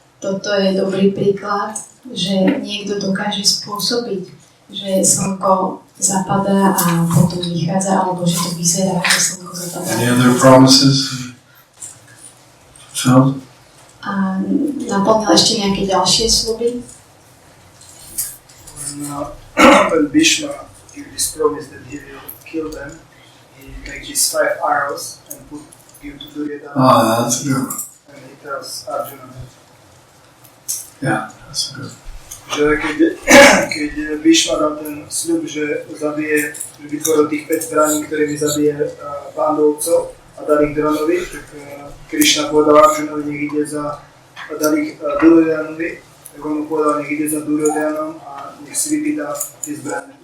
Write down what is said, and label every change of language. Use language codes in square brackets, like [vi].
[sk] Toto je dobrý príklad, že niekto dokáže spôsobiť, že slnko zapadá a potom vychádza, alebo že to vyzerá, že slnko zapadá. [en] Any other promises he fulfilled? [sk] A naplnil ešte nejaké ďalšie sľuby? [en] When Bhishma gave this promise that he will kill them, he made these 5 arrows and give to Duryodhana. That's a good one. And he tells Arjuna that. Yeah, that's a good one. [sk] Že keď Bhishma dal ten sľub, že zabije, že vytvoril tých 5 zbraní, ktorými zabije Pandovcov a dal ich Dronovi, tak Krishna povedal Arjunovi, nech ide za, dal ich Duryodhanovi, tak on mu povedal, nech ide za Duryodhanom a nech si vypýta tie zbrane.